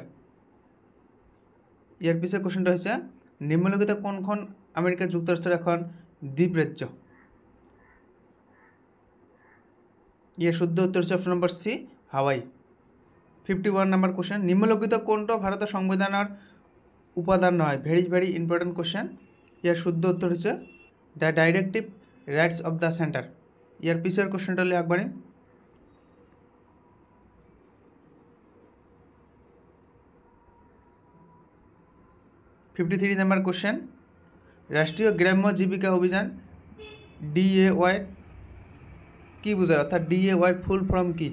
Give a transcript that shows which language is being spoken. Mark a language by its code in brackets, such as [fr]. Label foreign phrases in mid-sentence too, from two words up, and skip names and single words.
[as] ইয়াৰ পিছৰ কুৱেশ্যনটো হৈছে নিম্নলিখিত কোনখন আমেৰিকা যুক্তৰাষ্ট্ৰৰ এখন দ্বীপ ৰাজ্য? ইয়াৰ শুদ্ধ উত্তৰ হৈছে [en] option number [as] সি হাৱাই। 51 [en] number question, [as] নিম্নলিখিত কোনটো ভাৰতৰ সংবিধানৰ উপাদান নহয়? [en] very very important question. [bn] ইয়ার শুদ্ধ উত্তর হচ্ছে [en] the directive rights of the centre. [bn] ইয়ার পিছের কোয়েশ্চেনটা হলে একবারে 53 [en] number question, [bn] রাষ্ট্রীয় গ্রাম্য জীবিকা অভিযান DAY কি বোঝায়, অর্থাৎ DAY [en] full form [bn] কি?